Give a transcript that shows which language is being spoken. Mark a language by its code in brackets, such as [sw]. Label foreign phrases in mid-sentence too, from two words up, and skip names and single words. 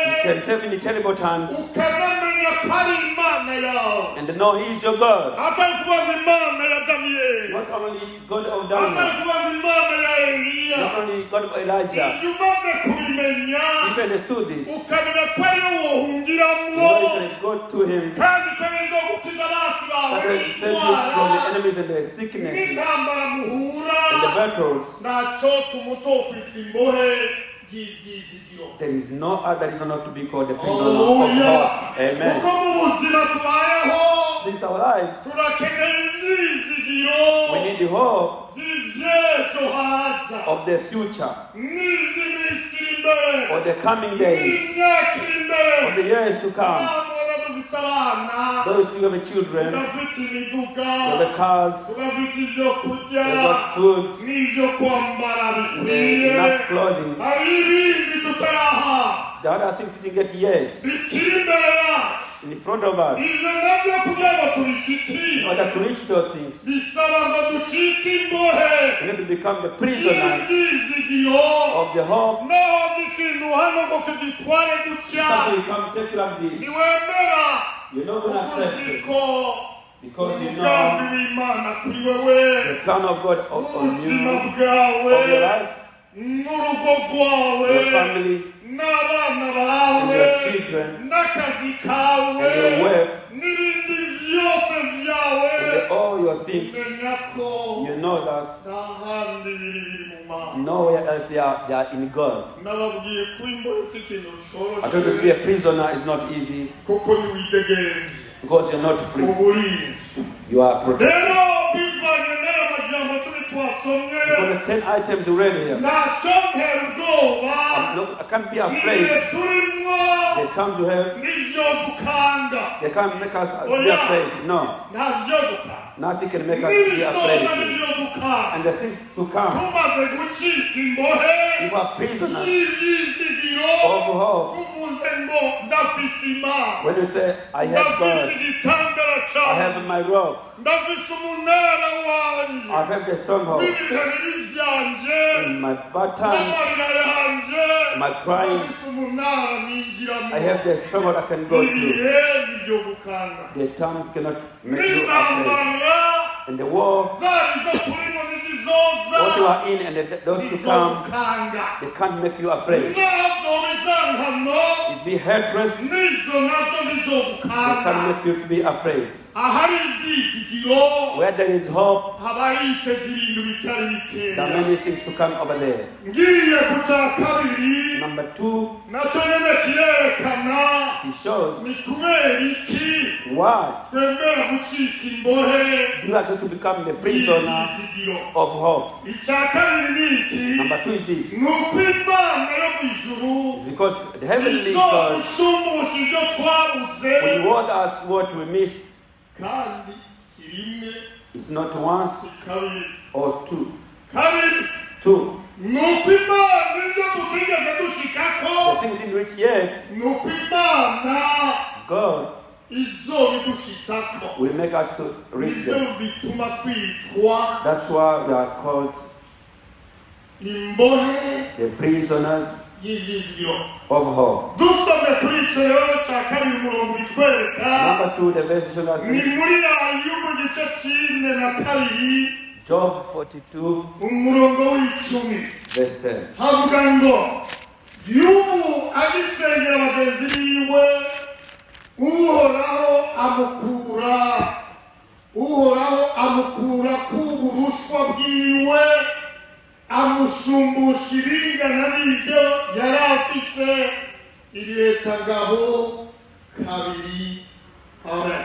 [en] He can save in the terrible times, [rn] ukanamenya ko ari Imana yawe. [en] and to know He is your God. [rn] Atari kuvuga Imana ya Daniyeli, [en] Not only God of [rn] atari [en] Daniel, [rn] kuvuga Imana ya Eliya. [en] not only God of Elijah. [rn] Iyo umaze kubimenya, [en] If you understood this, you [rn] ukamenya ko ariyo wohungiramwo, [en] know you can go to Him, [rn] kandi ukamenya no gukiza abasi bawe [en] that will save you from the [rn] n'indwara [en] enemies and the sickness [rn] n'intambara muhura. [en] and the battles. [rn] Ntaco tumuto kwitwa imbohe y'ivyizigiro. [en] There is no other reason not to be called the prisoner of Hallelujah. God. Amen. [rn] Kuko mu buzima tubayeho, [en] Since our lives, [rn] turakeneye ivyizigiro [en] we need the hope [rn] vy'ivyejo haza, [en] of the future, [rn] n'ivy'iminsi iri imbere, [en] of the coming days, [rn] n'imyaka iri imbere. [en] of the years to come. [rn] Namwe dufise abana, [en] Those who have children, [rn] tudafite imiduga, [en] have the cars, [rn] tudafite ivyo kurya, [en] they've got food, [rn] n'ivyo kwambara bikwiye. [en] enough clothing. [rn] Hari ibindi tutaraha [en] The other things didn't get yet [rn] bikiri imbere yacu. [en] in front of us. [rn] Ivyo navyo kugira ngo [en] In [rn] tubishikire, [en] order to reach those things, [rn] bisaba ngo ducike imbohe [en] we need to become the prisoners [rn] y'ivyizigiro. [en] of the hope. [rn] Naho ikintu hano ngo kugitware gutya, [en] Something you come take like this. [rn] ntiwemera [en] You're not going to accept it [rn] ko [en] because you [rn] umugambi [en] know [rn] w'Imana kuri wewe, [en] the plan of God on [rn] ubuzima [en] you, [rn] bwawe, [en] of your life, [rn] n'urugo rwawe, [en] your family, [rn] n'abana [en] and [rn] bawe, [en] your children, [rn] n'akazi kawe, [en] and your work, [rn] n'ibindi vyose vyawe. [en] and all your things. [rn] Menya ko [en] You know that [rn] nta handi biri mu Mana. [en] nowhere else they are in God. [rn] Nababwiye ko imbohe si ikintu [en] I told you to be a [rn] coroshe, [en] prisoner is not easy [rn] kuko ntiwidegenje [en] because you're not free. [rn] uburinzi. [en] You are protected. [rn] Rero bivanye n'aya majambo 10 twasomye, [en] Because the 10 items you read here. [rn] ntacyo ntera ubwoba [en] I can't be [rn] ibihe [en] afraid. [rn] turimo [en] The times you have, [rn] n'ibyo dukanga [en] they can't make us be afraid. No, [rn] ntabyo dukanga [en] nothing can make us be [rn] n'ibizoza [en] afraid. [rn] n'ibyo dukanga [en] And the things to come, [rn] tumaze gucika imbohe [en] you are prisoners [rn] y'ibyizigiro [en] of hope. [rn] tuvuze ngo ndafise imana [en] When you say, I have [rn] ndafise [en] God, [rn] igitandara [en] I [rn] cyawe [en] have my rock, [rn] ndafise umunara wanjye [en] I have the stronghold. [rn] w'ibihe bibi byanje [en] In my bad times, [rn] n'amarira yanjye [en] my crying, [rn] ndafise umunara ninjiramo [en] I have the stronghold I can go to. [rn] ibihe nibyo gukanga [en] The times cannot make you afraid. [rn] n'intambara [en] And the war, [rn] zari zo turimo n'izizoza [en] what you are in and those to come, [rn] gukanga [en] they can't make you afraid. [rn] nazo bizankano [en] If be helpless, [rn] nizo nazo [en] they [rn] bizogukanga [en] can't make you be afraid. [rn] ahari ibyizigiro [en] Where there is hope, [rn] haba hiteze ibintu bitari [en] there [rn] bikeya [en] are many things to come over there. [rn] ngiye ku cya kabiri [en] Number 2, [rn] nacyo nyine kirerekana [en] he shows [rn] ni kubera iki [en] why [rn] twemera gucika imbohe [en] you are to become the prisoner [rn] y'ibyizigiro [en] of hope. [rn] icya kabiri ni iki [en] Number 2 is this. [rn] ni uko imana yo mu ijuru [en] It's because the heavenly [rn] izo [en] God [rn] gushumusha ibyo twabuze [en] will reward us what we missed. [rn] kandi si rimwe [en] It's not once [rn] si kabiri [en] or two. [rn] kabiri [en] 2. [rn] ni uko imana ibyo tutigeze dushikako [en] The thing we didn't reach yet, [rn] ni uko imana [en] God [rn] izobidushitsako [en] will make us to reach [rn] nibyo [en] them. [rn] bituma twitwa [en] That's why we are called [rn] imbohe [en] the prisoners [rn] y'ivyizigiro [en] of hope. [rn] dusomye kuri ico rero ca kabiri umurongo bitwereka [en] Number 2, the verse shows us [rn] ni [en] this. [rn] muri ayo mu gice c'ine na kabiri [en] Job 42, [rn] umurongo w'icumi [en] verse 10. [rn] havuga ngo y'ubu agisengera bagenzi biwe uhoraho amukura k'uburushwa bwiwe amushumbusha ibingana n'ibyo yari afise ibihecangabo kabiri amen